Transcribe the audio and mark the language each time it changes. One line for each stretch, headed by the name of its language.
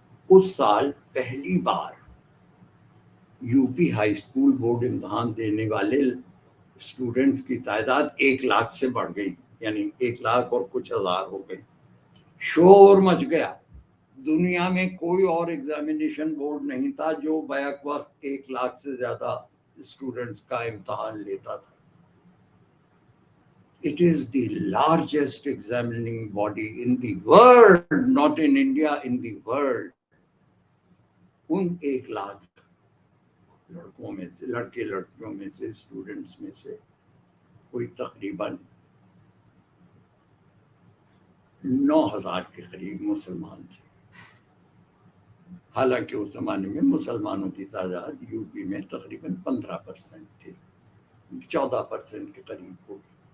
Urdu: اس سال پہلی بار U P high school board امتحان دینے والے اسٹوڈنٹس کی تعداد 1 لاکھ سے بڑھ گئی، یعنی 1 لاکھ اور کچھ ہزار ہو گئی. شور مچ گیا. دنیا میں کوئی اور ایگزامینیشن بورڈ نہیں تھا جو بیک وقت 1 لاکھ سے زیادہ اسٹوڈنٹس کا امتحان لیتا تھا.
English: It is the largest examining body in the world, not in India, in the world.
Urdu: ان 1 لاکھ لڑکوں میں سے، لڑکے لڑکیوں میں سے، اسٹوڈنٹس میں سے کوئی تقریباً 9,000 کے قریب مسلمان تھے. حالانکہ اس زمانے میں مسلمانوں کی تعداد یو پی میں تقریباً 15% تھی، 14% کے قریب ہوگی.